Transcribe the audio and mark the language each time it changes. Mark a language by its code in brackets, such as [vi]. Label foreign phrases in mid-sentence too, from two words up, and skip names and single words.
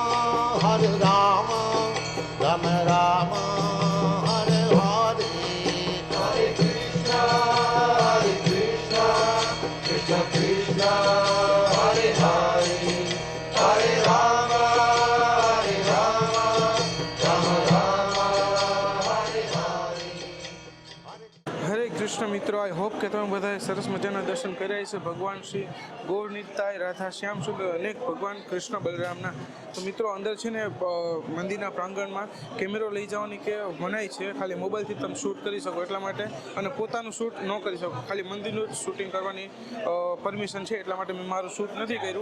[sa] Rama Rama, Hare Hare. Hare Krishna, Krishna Krishna, Hare Hare, Hare Rama, Rama Rama, Hare Hare. [gu] હરે કૃષ્ણ મિત્રો, [en] I hope [gu] કે તમે તમે બધાએ સરસ મજાના દર્શન કર્યા છે ભગવાન શ્રી ગૌર નિતાય રાધા શ્યામ સુંદર અનેક ભગવાન કૃષ્ણ બલરામના. તો મિત્રો અંદર છે ને મંદિરના પ્રાંગણમાં કેમેરો લઈ જવાની કે મનાઈ છે, ખાલી મોબાઈલથી તમે શૂટ કરી શકો એટલા માટે, અને પોતાનું શૂટ ન કરી શકો, ખાલી મંદિરનું જ શૂટિંગ કરવાની પરમિશન છે, એટલા માટે મેં મારું શૂટ નથી કર્યું.